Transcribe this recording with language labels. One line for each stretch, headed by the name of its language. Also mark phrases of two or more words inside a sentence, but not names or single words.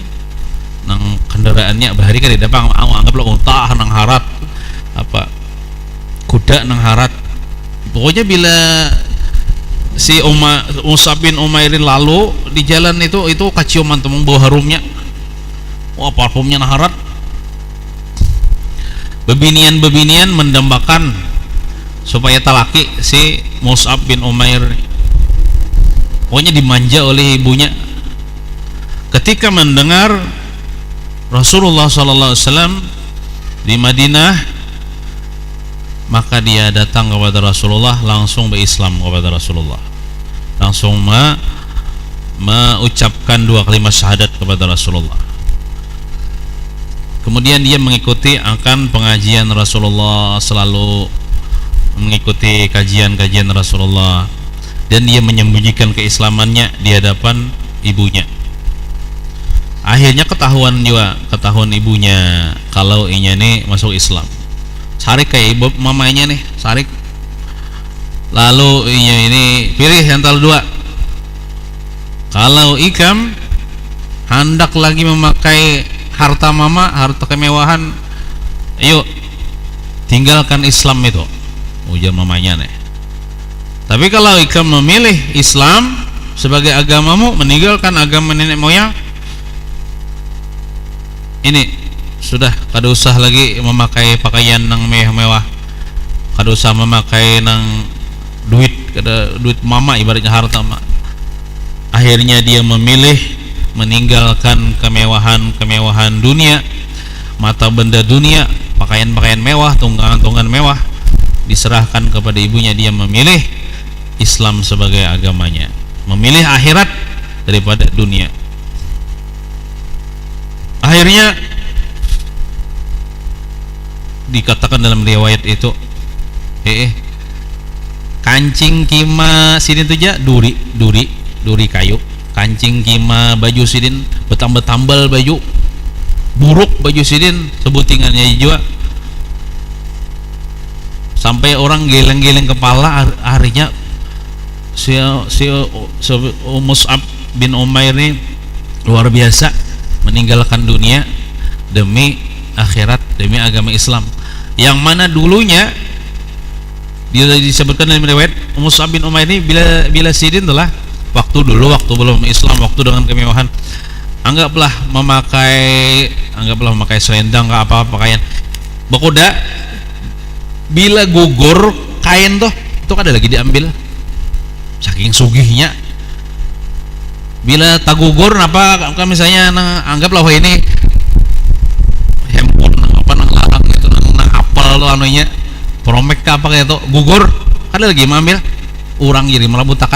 Banjar: Nang kendaraannya bahari kan tidak bang, anggaplah unta nang harat, apa kuda nang harat, Pokoknya bila si Mus'ab bin Umairin lalu di jalan itu kaciuman tuh bau harumnya. Wah, parfumnya naharat. Bebinian mendambakan supaya talaki si Mus'ab bin Umair.
Indonesian: Pokoknya dimanja oleh ibunya. Ketika mendengar Rasulullah SAW di Madinah, maka dia datang kepada Rasulullah, langsung berislam kepada Rasulullah, langsung mengucapkan 2 kalimat syahadat kepada Rasulullah. Kemudian dia mengikuti akan pengajian Rasulullah, selalu mengikuti kajian-kajian Rasulullah, dan dia menyembunyikan keislamannya di hadapan ibunya.
Banjar: Akhirnya ketahuan ibunya kalau inya nih masuk Islam. Sarik kayak ibu mamanya nih, sarik. Lalu inya ini pilih antara 2. Kalau ikam hendak lagi memakai harta mama, harta kemewahan, ayo tinggalkan Islam itu, ujar mamanya nih. Tapi kalau ikam memilih Islam sebagai agamamu, meninggalkan agama nenek moyang, ini sudah kada usah lagi memakai pakaian nang mewah, kada usah memakai nang duit mama, ibaratnya harta mama.
Indonesian: Akhirnya dia memilih meninggalkan kemewahan dunia, mata benda dunia, pakaian mewah, tunggangan mewah, diserahkan kepada ibunya. Dia memilih Islam sebagai agamanya, memilih akhirat daripada dunia.
Banjar: Akhirnya dikatakan dalam riwayat itu, kancing kima sidin tu ja duri kayu, kancing kima baju sidin betambal baju buruk, baju sidin sebutingannya juga, sampai orang geleng-geleng kepala.
Indonesian: Harinya si Mus'ab bin Umair ini luar biasa, meninggalkan dunia demi akhirat, demi agama Islam, yang mana dulunya dia disebutkan dalam riwayat Mus'ab bin Umair ini bila sidin telah waktu belum Islam, waktu dengan kemewahan, anggaplah memakai selendang, nggak apa-apa pakaian bekoda,
Banjar: bila gugur kain tuh itu kada lagi diambil, saking sugihnya. Bila tak gugur, apa misalnya anggaplah wah ini handphone apa nang larang itu, nang apel lo anunya promek ke apa kayak itu gugur, kada lagi mengambil, orang jadi merabutakan.